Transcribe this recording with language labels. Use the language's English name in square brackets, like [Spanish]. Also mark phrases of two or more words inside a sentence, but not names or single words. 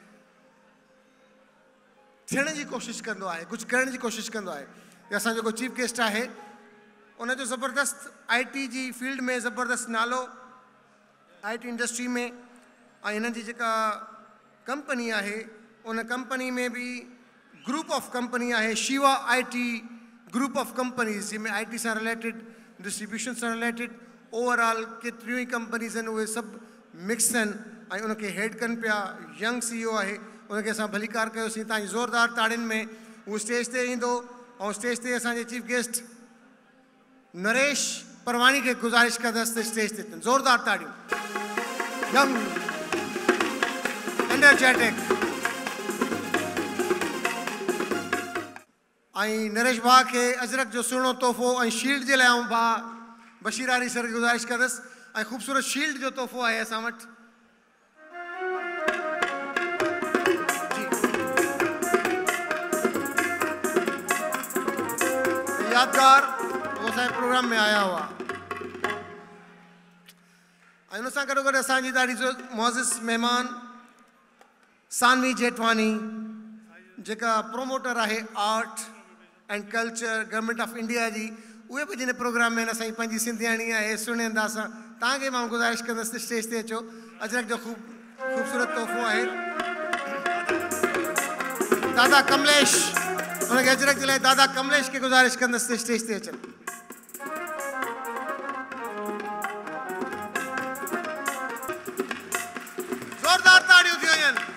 [Sindhi] थियण जी कोशिशि कंदो आहे कुझु करण जी कोशिशि कंदो आहे या असां जेको [English] chief guest [Sindhi] आहे उनजो ज़बरदस्त IT जी फील्ड में ज़बरदस्त नालो IT इंडस्ट्री में ऐं हिन जी जेका कंपनी आहे उन कंपनी में भी [English] group of company [Sindhi] है शिवा IT [English] group of companies [Hindi] जिनमें IT से [English] related distribution [Hindi] से [English] related overall [Sindhi] केतिरियूं ई कंपनीज़ आहिनि उहे सभु मिक्स आहिनि ऐं उनखे हेड कनि पिया [English] young CEO [Sindhi] आहे उनखे असां भलीकार कयोसीं तव्हांजी ज़ोरदार ताड़ियुनि में उहो स्टेज ते ईंदो ऐं स्टेज ते असांजे [English] chief guest [Sindhi] नरेश परवानी के गुजारिश कंदसि त स्टेज ते ज़ोरदार ताड़ियूं यंग एनर्जेटिक ऐं नरेश भाउ खे अजरक जो सुहिणो तोहफ़ो ऐं शील्ड जे लाइ आऊं भाउ बशीर आरी सर खे गुज़ारिश कंदसि ऐं ख़ूबसूरत शील्ड जो तोहफ़ो आहे असां वटि यादगार वो असांजे प्रोग्राम में आया हुआ ऐं उन सां गॾो गॾु असांजी ॾाढी मुअज़िज़ महिमान सानवी जेठवानी जेका प्रोमोटर आहे [English] art and culture government of India [Sindhi] जी उहे बि जिन प्रोग्राम में असांजी पंहिंजी सिंधियाणी आहे सुहिणे अंदाज़ सां तव्हांखे मां गुज़ारिश कंदसि स्टेज ते अचो अजरक जो ख़ूबसूरत तोहफ़ो आहे दादा कमलेश उनखे अजरक जे लाइ दादा कमलेश खे गुज़ारिश कंदसि स्टेज ते अचनि ज़ोरदार ताड़ियूं थी वञनि